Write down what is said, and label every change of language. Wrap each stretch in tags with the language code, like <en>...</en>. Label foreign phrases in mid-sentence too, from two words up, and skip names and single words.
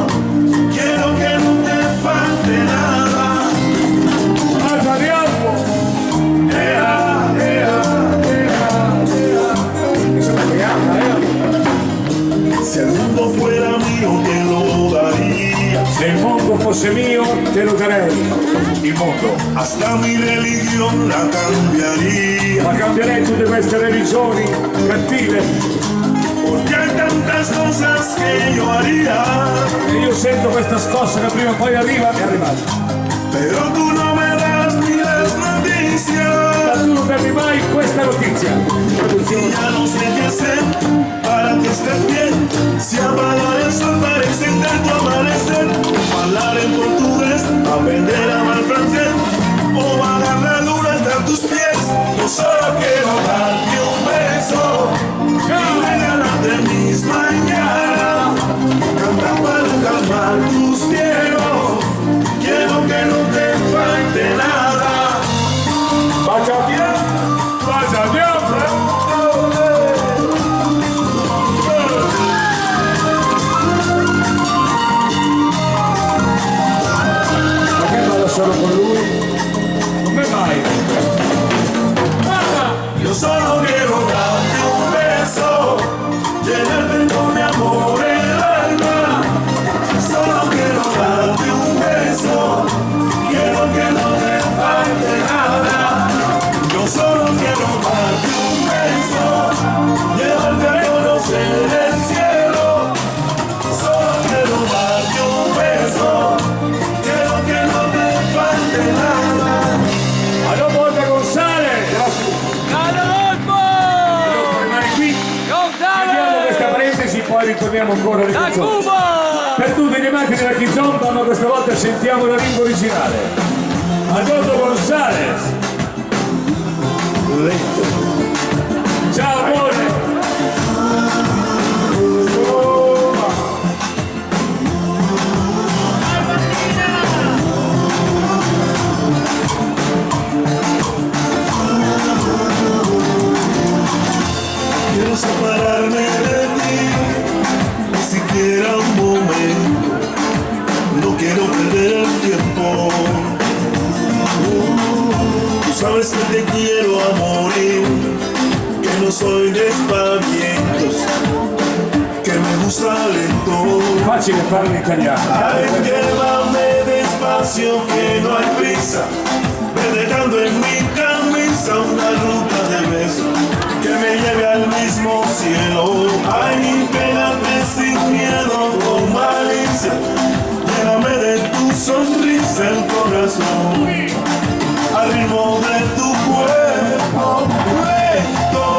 <es>Quiero que no te falte nada. ¡Alza de agua! Si el mundo fuera mío te lo daría.</es> <it>Se il mondo fosse mio, te lo darei. Il mondo.</it> <es>Hasta mi religión la cambiaría.</es> <it>Ma cambierei tutte queste religioni cattive.</it> <es>Porque hay tantas cosas que yo haría.</es> <it>E io sento questa scossa che prima o poi arriva, è arrivata.</it> <es>Pero tú no me das ni las noticias.</es> <it>Ma tu non perdi mai questa notizia.</it> <es>Y ya no sé qué hacer para que estés bien. Si apagar el sol para encender tu amanecer. Hablar en portugués, aprender a hablar francés. O bajar la luna hasta tus pies. Yo solo quiero darte un beso y regalarte mis mañanas. Cantar para calmar tus miedos. Quiero que no te falte nada. Vaya bien, vaya bien.</es> <it>Solo con lui? Come mai?</it> <es>Yo solo quiero darte un beso, llenarte con mi amor el alma. Solo quiero darte un beso, quiero que no te falte nada. Yo solo quiero darte un beso, llevarte a conocer el cielo. Solo quiero darte un beso, quiero que no te falte nada.</es> <it>Allora Borja González! Grande Rodolfo! Rimani qui, chiudiamo questa parentesi, poi ritorniamo ancora alle Da canzoni. Cuba! Per tutti gli amanti della Kizomba, ma questa volta sentiamo la lingua originale. Adolfo González! Ciao amore!</it> <es>Quiero separarme de ti, ni siquiera un momento. No quiero perder el tiempo. Tú sabes que te quiero a morir, que no soy de espavientos, que me gusta lento.</es> <it>Facile farlo in italiano.</it> <es>Ay, llévame despacio, que no hay prisa. Ve dejando en mi camisa una ruta de besos que me lleve al mismo cielo. Ay, pégate sin miedo, con malicia. Llévame de tu sonrisa el corazón, al ritmo de tu cuerpo recto.</es>